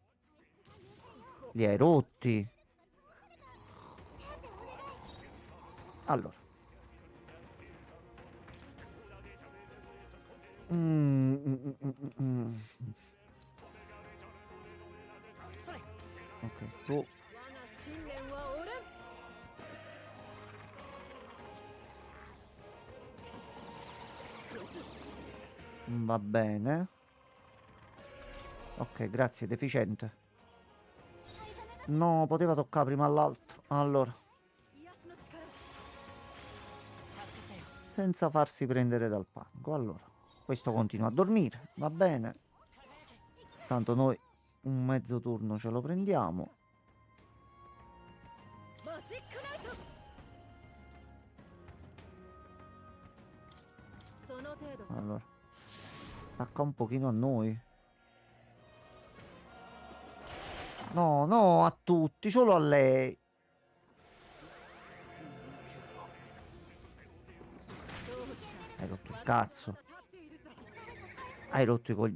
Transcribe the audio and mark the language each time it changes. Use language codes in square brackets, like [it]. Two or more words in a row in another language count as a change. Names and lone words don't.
[it] Li hai rotti. Allora. Ok, tu. [ja] 我が信念は折れん。 [it] Va bene. Ok, grazie, deficiente. No, poteva toccare prima all'altro. Allora. Senza farsi prendere dal panico. Allora, questo continua a dormire. Va bene. Tanto noi un mezzo turno ce lo prendiamo. [ja] マジックナイト。その程度。 [it] Allora. Attacca un pochino a noi. No, no, a tutti, solo a lei. Hai rotto il cazzo. Hai rotto i coglioni.